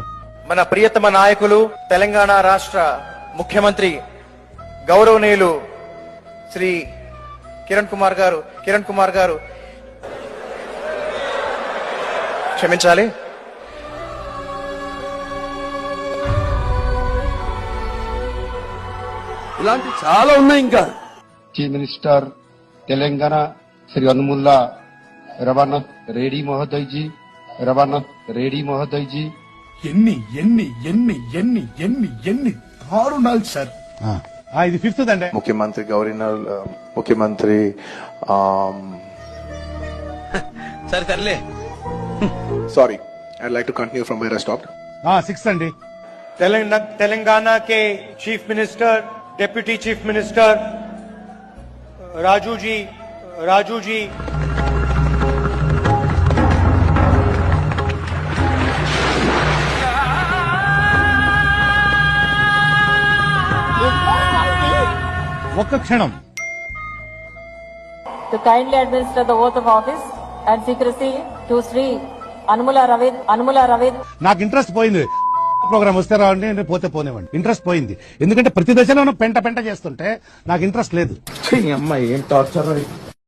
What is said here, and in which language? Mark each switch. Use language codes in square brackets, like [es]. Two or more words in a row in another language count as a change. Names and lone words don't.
[te] మన ప్రియతమ నాయకులు తెలంగాణ రాష్ట్ర ముఖ్యమంత్రి గౌరవనీయులు శ్రీ కిరణ్ కుమార్ గారు క్షమించాలి. ఇలాంటి చాలా ఉన్నాయి. ఇంకా [hi] चीफ मिनिस्टर तेलंगाना श्री अनुमुल्ला रवाना रेड्डी महोदय जी [te] ఎన్ని దారుణాలు సార్. ఇది ఫిఫ్త్ అండి. ముఖ్యమంత్రి సరే సర్లే. [en] Sorry, I'd like to continue from where I stopped. [te] సిక్స్త్ అండి. [hi] तेलंगाना के चीफ मिनिस्टर डेप्यूटी चीफ मिनिस्टर राजू जी [te] ఒక్క క్షణం. [en] To kindly administer the oath of office and secrecy to Sri Anmula Ravid. [te] నాకు ఇంట్రెస్ట్ పోయింది. ప్రోగ్రామ్ వస్తే రావండి, పోతే పోనివ్వండి. ఇంట్రెస్ట్ పోయింది, ఎందుకంటే ప్రతి దశలోనూ పెంట చేస్తుంటే నాకు ఇంట్రెస్ట్ లేదు. అమ్మాయి ఏం టార్చర్.